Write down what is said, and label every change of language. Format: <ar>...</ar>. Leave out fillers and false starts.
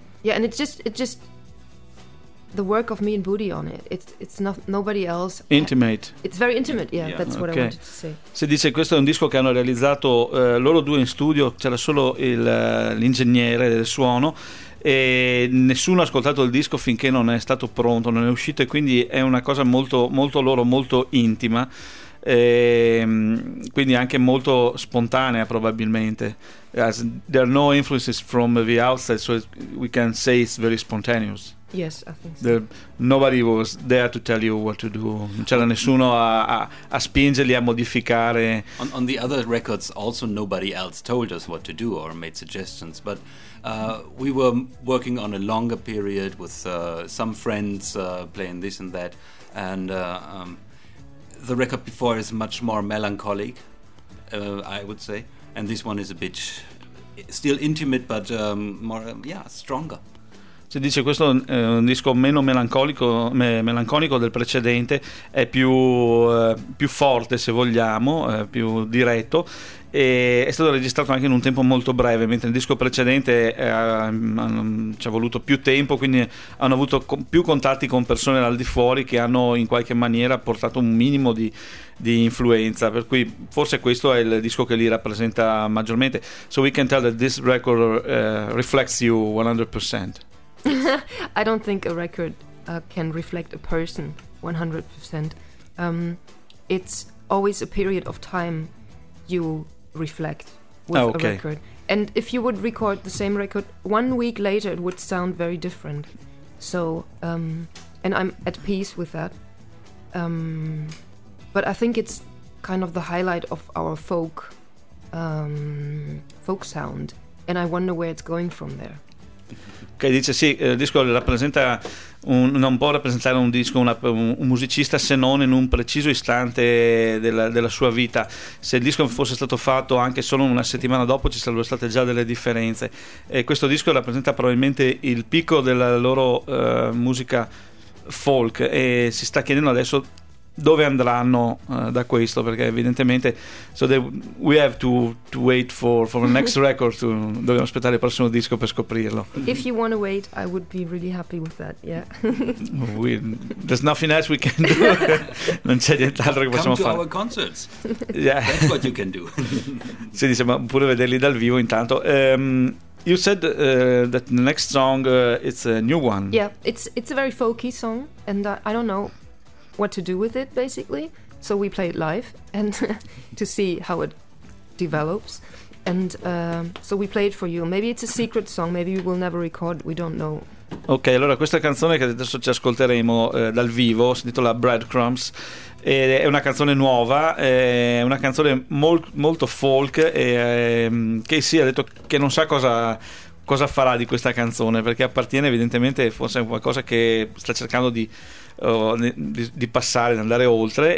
<en>Yeah, and it's just the work of me and Budi on it. It's not nobody else. Intimate. It's very intimate. Yeah, yeah. That's what okay. I wanted to say.</en> <it>Si dice questo è un disco che hanno realizzato loro due in studio. C'era solo l'ingegnere del suono e nessuno ha ascoltato il disco finché non è stato pronto, non è uscito, e quindi è una cosa molto molto loro, molto intima, e quindi anche molto spontanea probabilmente.</it> <en>As there are no influences from the outside, so we can say it's very spontaneous. Yes, I think so. Nobody was there to tell you what to do.</en> <it>Non c'era nessuno a spingerli a modificare.</it> <en>On the other records, also nobody else told us what to do or made suggestions. But we were working on a longer period with some friends playing this and that. And the record before is much more melancholic, I would say. And this one is a bit still intimate, but more stronger.</en> <it>Si dice questo è un disco meno melanconico del precedente, è più forte se vogliamo, più diretto, e è stato registrato anche in un tempo molto breve, mentre il disco precedente ci ha voluto più tempo, quindi hanno avuto più contatti con persone dal di fuori che hanno in qualche maniera portato un minimo di influenza, per cui forse questo è il disco che li rappresenta maggiormente.</it> <en>So we can tell that this record reflects you 100%. I don't think a record can reflect a person 100%. It's always a period of time you reflect with okay. a record. And if you would record the same record 1 week later, it would sound very different. So, and I'm at peace with that. But I think it's kind of the highlight of our folk sound. And I wonder where it's going from there.</en> <it>Che dice sì, il disco rappresenta non può rappresentare un disco, un musicista, se non in un preciso istante della sua vita. Se il disco fosse stato fatto anche solo una settimana dopo ci sarebbero state già delle differenze, e questo disco rappresenta probabilmente il picco della loro musica folk, e si sta chiedendo adesso dove andranno da questo, perché evidentemente</it> <en>we have to wait for the next record.</en> <it>Dobbiamo aspettare il prossimo disco per scoprirlo.</it> <en>If you want to wait, I would be really happy with that. Yeah. There's nothing else we can do.</en> <it>Non c'è nient'altro che possiamo fare.</it> <en>Come to our concerts. Yeah. That's what you can do.</en> <it>Si dice, ma pure vederli dal vivo intanto.</it> <en>You said that the next song it's a new one. Yeah, it's a very folky song, and I don't know what to do with it, basically. So we play it live and to see how it develops. And so we play it for you. Maybe it's a secret song, maybe we will never record, we don't know.</en> <it>Ok, allora questa canzone che adesso ci ascolteremo dal vivo si intitola Breadcrumbs. È una canzone nuova, è una canzone molto folk. Che sì, ha detto che non sa cosa farà di questa canzone, perché appartiene evidentemente forse a qualcosa che sta cercando di passare, di andare oltre.</it>